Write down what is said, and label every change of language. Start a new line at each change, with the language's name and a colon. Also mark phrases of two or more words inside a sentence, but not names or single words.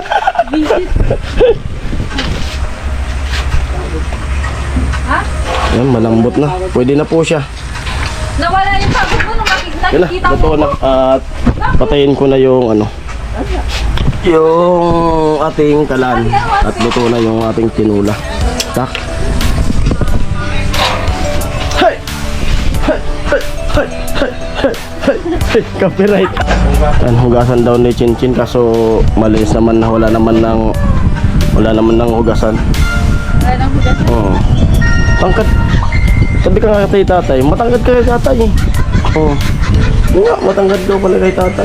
Filipino: Ha? Yan, malambot na. Pwede na po siya. Nawala yung pagod mo nung Yan na, nakikita luto mo. na. At patayin ko na yung ano. Yung ating kalan. At luto na yung ating tinula. Tak. Hay! Hay! Hay! Hay! Hay! Hay! Hay! Copyright. Yan, hugasan daw ni Chinchin kaso malinis naman na wala naman ng hugasan. Wala nang hugas. Oo. Tangkad. Sabi ka nga kay tatay, matangkad ka kay tatay. Oo. Yun nga, matangkad daw pala kay tatay.